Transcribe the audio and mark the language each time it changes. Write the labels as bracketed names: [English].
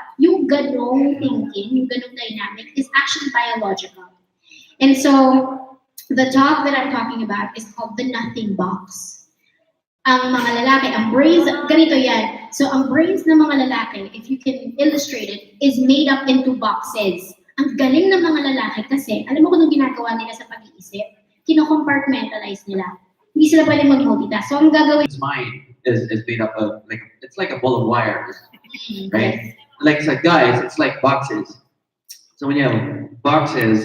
[Filipino] Yung ganong [English] thinking, yung ganong dynamic is actually biological. And so, the talk that I'm talking about is called the nothing box. [Filipino] Ang mga lalaki, ang brains, ganito yan. [English] So, [Filipino] ang brains ng mga lalaki, [English] if you can illustrate it, is made up into boxes. [Filipino] Ang galing ng mga lalaki kasi, alam mo kung anong ginagawa nila sa pag-iisip? Kino-compartmentalize nila. Hindi sila pwede mag-multitask. So, ang gagawin [English] His mind is made up of it's like a ball of wire, yes. right? Like it's like guys, it's like boxes. So when you have boxes,